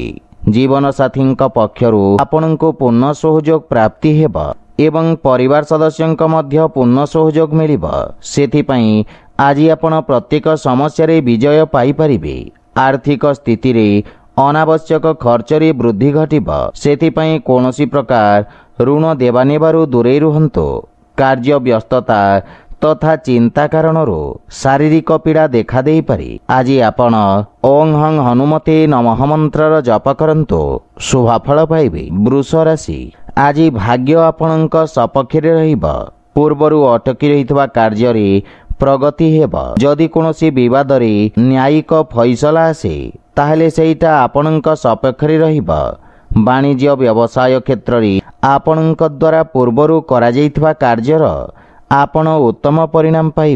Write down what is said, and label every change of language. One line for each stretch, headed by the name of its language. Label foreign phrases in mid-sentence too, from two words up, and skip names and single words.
Odia: ଜୀବନ ସାଥୀ ପକ୍ଷରୁ ଆପଣଙ୍କୁ ପୂର୍ଣ୍ଣ ସହଯୋଗ ପ୍ରାପ୍ତି ହେବ ଏବଂ ପରିବାର ସଦସ୍ୟଙ୍କ ମଧ୍ୟ ପୂର୍ଣ୍ଣ ସହଯୋଗ ମିଳିବ। ସେଥିପାଇଁ ଆଜି ଆପଣ ପ୍ରତ୍ୟେକ ସମସ୍ୟା ରେ ବିଜୟ ପାଇ ପାରିବେ। ଆର୍ଥିକ ସ୍ଥିତି ରେ ଅନାବଶ୍ୟକ ଖର୍ଚ୍ଚ ରେ ବୃଦ୍ଧି ଘଟିବ। ସେଥିପାଇଁ କୌଣସି ପ୍ରକାର ଋଣ ଦେବା ନେବାରୁ ଦୂରେ ରୁହନ୍ତୁ। କାର୍ଯ୍ୟ ବ୍ୟସ୍ତତା ତଥା ଚିନ୍ତା କାରଣରୁ ଶାରୀରିକ ପୀଡ଼ା ଦେଖା ଦେଇ ପାରେ। ଆଜି ଆପଣ
Sanskrit: ओं हं हनुमते नमः
Odia: ମନ୍ତ୍ର ଜପ କରନ୍ତୁ ଶୁଭଫଳ ପାଇବେ। ବୃଷ ରାଶି। ଆଜି ଭାଗ୍ୟ ଆପଣଙ୍କ ସପକ୍ଷ ରେ ରହିବ। ପୂର୍ବରୁ ଅଟକି ରହିଥିବା କାର୍ଯ୍ୟ ରେ ପ୍ରଗତି ହେବ। ଯଦି କୌଣସି ବିବାଦ ରେ ନ୍ୟାୟିକ ଫଇସଲା ଆସେ ତାହାହେଲେ ସେଇଟା ଆପଣଙ୍କ ସପକ୍ଷ ରେ ରହିବ। ବାଣିଜ୍ୟ ବ୍ୟବସାୟ କ୍ଷେତ୍ର ରେ ଆପଣଙ୍କ ଦ୍ୱାରା ପୂର୍ବରୁ କରା ଯାଇଥିବା କାର୍ଯ୍ୟର ଆପଣ ଉତ୍ତମ ପରିଣାମ ପାଇବେ।